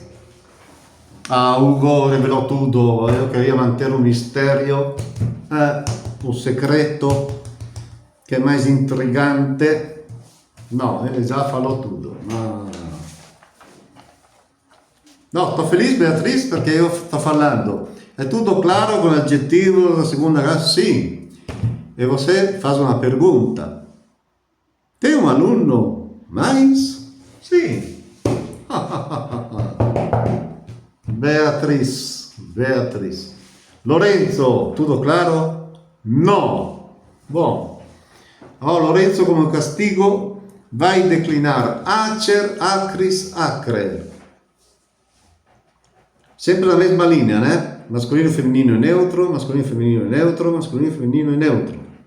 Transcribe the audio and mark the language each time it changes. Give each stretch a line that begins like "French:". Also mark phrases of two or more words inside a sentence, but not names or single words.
Portuguese: Ah, Hugo revelou tudo, eu queria manter um mistério, o segreto, que é mais intrigante. Não, ele já falou tudo. No, estou feliz, Beatriz,
Italian: perché io sto falando. È tutto claro con l'aggettivo
Portuguese: da segunda classe?
Italian: Sì.
Portuguese: E você faz uma pergunta. Tem um aluno mais? Sim. Beatriz.
Italian: Lorenzo, tutto claro? No. Bom.
Portuguese: Lorenzo come castigo vai declinar acer, acris, acre. Sempre la mesma linea, né? Masculino, femminino e neutro, masculino, femminino e neutro, masculino, femminino e neutro.